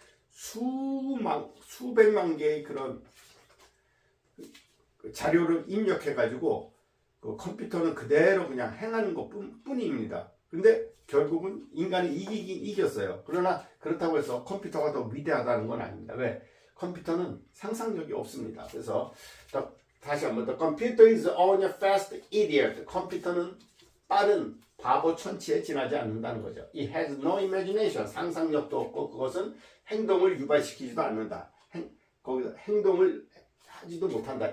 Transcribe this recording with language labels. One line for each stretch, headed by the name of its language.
Korean: 수백만 개의 그런 자료를 입력해가지고 그 컴퓨터는 그대로 그냥 행하는 것 뿐입니다. 근데 결국은 인간이 이겼어요. 그러나 그렇다고 해서 컴퓨터가 더 위대하다는 건 아닙니다. 왜? 컴퓨터는 상상력이 없습니다. 그래서 다시 한번 더
English: computer is only a fast idiot.
Korean: 컴퓨터는 빠른 바보 천치에 지나지 않는다는 거죠.
English: It has no imagination.
Korean: 상상력도 없고 그것은 행동을 유발시키지도 않는다. 거기서 행동을 하지도 못한다.